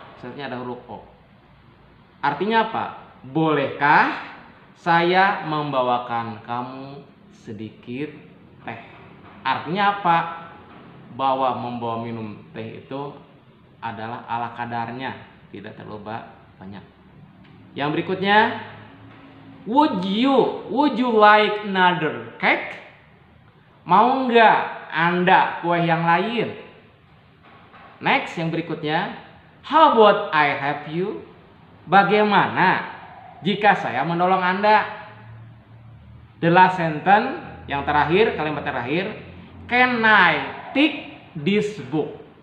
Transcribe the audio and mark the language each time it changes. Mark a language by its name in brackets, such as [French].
[Indonesian] Seharusnya ada huruf O. Artinya apa? Bolehkah saya membawakan kamu sedikit teh? Artinya apa? Bahwa membawa minum teh itu adalah ala kadarnya, tidak terlalu banyak. [English] Yang berikutnya, would you like another cake? [Indonesian] Mau nggak Anda kue yang lain? [English] Next, [Indonesian] yang berikutnya, [English] how about I help you? [Indonesian] Bagaimana jika saya menolong Anda? [English] The last sentence, [Indonesian] Yang terakhir, kalimat terakhir, [English] can I take this book?